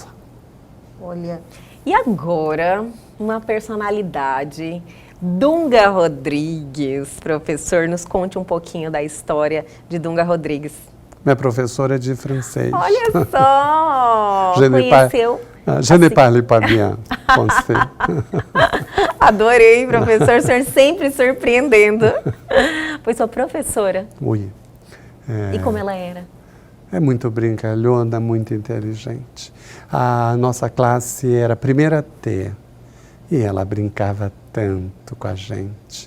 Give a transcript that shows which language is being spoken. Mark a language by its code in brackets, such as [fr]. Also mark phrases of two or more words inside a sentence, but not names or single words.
[pt] Olha, e agora uma personalidade, Dunga Rodrigues. Professor, nos conte um pouquinho da história de Dunga Rodrigues. Minha professora é de francês. Olha só! Conheceu? [fr] Je ne parle pas bien français. [pt] Adorei, professor, o senhor sempre surpreendendo. Foi sua professora? [fr] Oui. [pt] E como ela era? É muito brincalhona, muito inteligente. A nossa classe era a primeira T e ela brincava tanto com a gente.